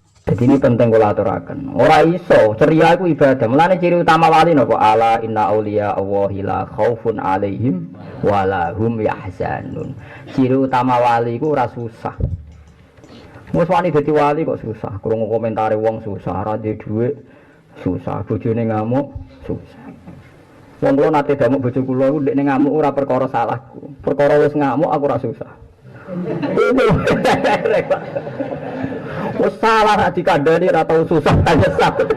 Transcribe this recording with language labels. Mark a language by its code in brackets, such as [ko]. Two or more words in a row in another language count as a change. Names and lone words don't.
[id] Jadi ini penting [jv] kula aturaken. Ora iso, ceria iku ibadah. Mulane ciri utama wali napa? [ar] ألا إن أولياء الله لا خوف عليهم ولا هم يحزنون. [jv] Ciri utama wali iku ora susah. Wes wani dadi wali kok susah. Krungu komentare wong susah, ora duwe dhuwit susah, bojone ngamuk susah. Wong kula nate damuk bojo kula iku ndekne ngamuk ora perkara salahku. Perkara wis ngamuk aku ora susah. Wes salah nek dikandani ora tau susah ta nyesat.